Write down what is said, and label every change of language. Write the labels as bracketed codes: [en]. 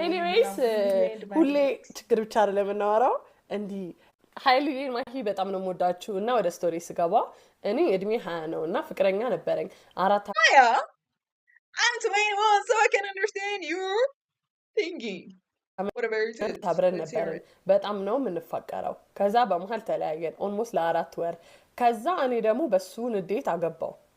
[am] ኤኒዌይስ ሁሌ ችግር ብቻ አይደለም የምናወራው እንዲህ ሀይልዬን ማሂ በጣም ነው የምወዳችሁ እና ወደ ስቶሪ ስገባ እኔ እድሜ 20 ነው እና ፍቅረኛ ነበረኝ አራት [en] I'm 21 so I can understand your thinking. Whatever it is. [am] ታብረን ነበርን በጣም ነው የምንፋቀረው ከዛ በመሃል ተለያየን ኦልሞስት ለ4 ወር ከዛ እኔ ደግሞ በሱ ንዴት አገባው